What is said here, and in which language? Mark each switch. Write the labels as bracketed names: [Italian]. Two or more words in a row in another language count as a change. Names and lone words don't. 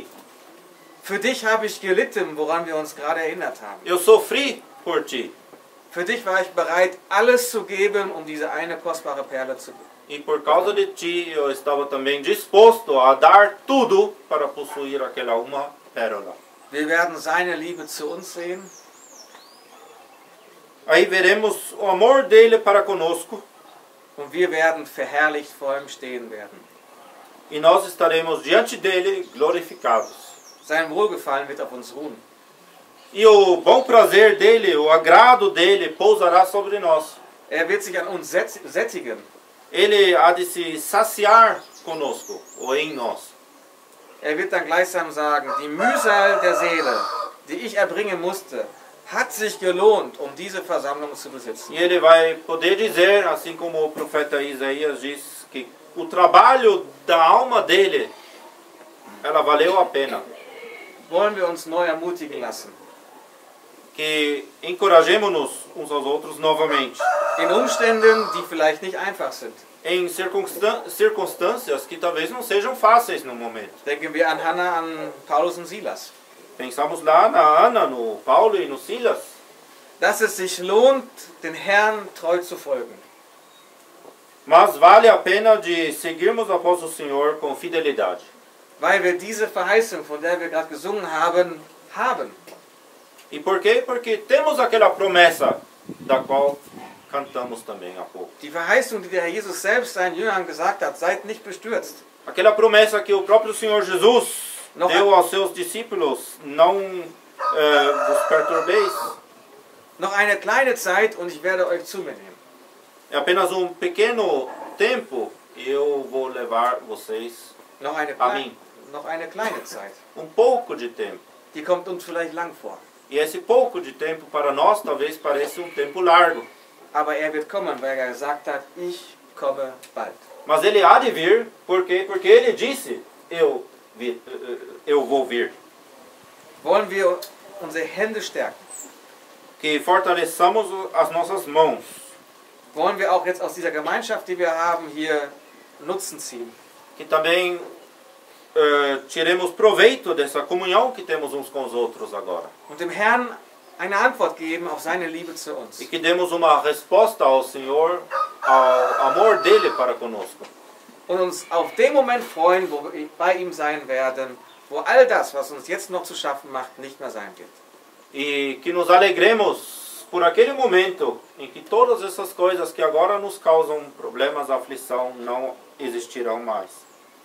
[German] Für dich habe ich gelitten, woran wir uns gerade erinnert haben. [Portuguese] Eu sofri por ti. [German] Für dich war ich bereit, alles zu geben, um diese eine kostbare Perle zu bekommen. [Portuguese] E por causa de ti, eu estava também disposto a dar tudo para possuir aquela uma pérola. [German] Wir werden seine Liebe zu uns sehen. [Portuguese] Aí veremos o amor dele para conosco. [German] Und wir werden verherrlicht vor ihm stehen werden. [Portuguese] E nós estaremos diante dele glorificados. [German] Sein Wohlgefallen wird auf uns ruhen. [Portuguese] E o bom prazer dele, o agrado dele, pousará sobre nós. [German] Er wird sich an uns sättigen. [Portuguese] Ele há de se saciar conosco, ou em nós. [German] Er wird dann gleichsam sagen, die Mühsal der Seele, die ich erbringen musste, hat sich gelohnt, um diese Versammlung zu besitzen. [Portuguese] E ele vai poder dizer, assim como o profeta Isaías diz, que o trabalho da alma dele, ela valeu a pena. [German] Wollen wir uns neu ermutigen lassen. [Portuguese] Que encorajemos-nos uns aos outros novamente. [German] In Umständen, die vielleicht nicht einfach sind. [Portuguese] Em circunstâncias que talvez não sejam fáceis no momento. [German] Denken wir an Hannah, an Paulus und Silas. [Portuguese] Pensamos lá na Ana, no Paulo e no Silas. [German] Dass es sich lohnt, den Herrn treu zu folgen. [Portuguese] Mas vale a pena de seguirmos após o Senhor com fidelidade. [German] Weil wir diese Verheißung, von der wir gerade gesungen haben, haben. [Portuguese] E por quê? Porque temos aquela promessa da qual cantamos também há pouco. [German] Die Verheißung, die der Herr Jesus selbst seinen Jüngern gesagt hat, seid nicht bestürzt. [Portuguese] Aquela promessa que o próprio Senhor Jesus deu aos seus discípulos, não vos perturbeis. [German] Noch eine kleine Zeit und ich werde euch zu mir nehmen. [Portuguese] É apenas um pequeno tempo e eu vou levar vocês [German] Noch eine, [Portuguese] a mim. [German] noch eine kleine Zeit. [Portuguese] Pouco de tempo. [German] Die kommt uns vielleicht lang vor. [Portuguese] E esse pouco de tempo para nós talvez pareça um tempo largo. [German] Aber er wird kommen, weil er gesagt hat, ich komme bald. [Portuguese] Mas ele há de vir, por quê? Porque ele disse, eu vou vir. [German] Wollen wir unsere Hände stärken? [Portuguese] Que fortaleçamos as nossas mãos. [German] Wollen wir auch jetzt aus dieser Gemeinschaft, die wir haben, hier Nutzen ziehen? [Portuguese] Que também tiremos proveito dessa comunhão que temos uns com os outros agora. [German] Und dem Herrn eine Antwort geben auf seine Liebe zu uns. [Portuguese] E que demos uma resposta ao Senhor, ao amor dele para conosco. [German] Und uns auf den Moment freuen, wo wir bei ihm sein werden, wo all das, was uns jetzt noch zu schaffen macht, nicht mehr sein wird. [Portuguese] E que nos alegremos por aquele momento em que todas essas coisas que agora nos causam problemas, aflição, não existirão mais.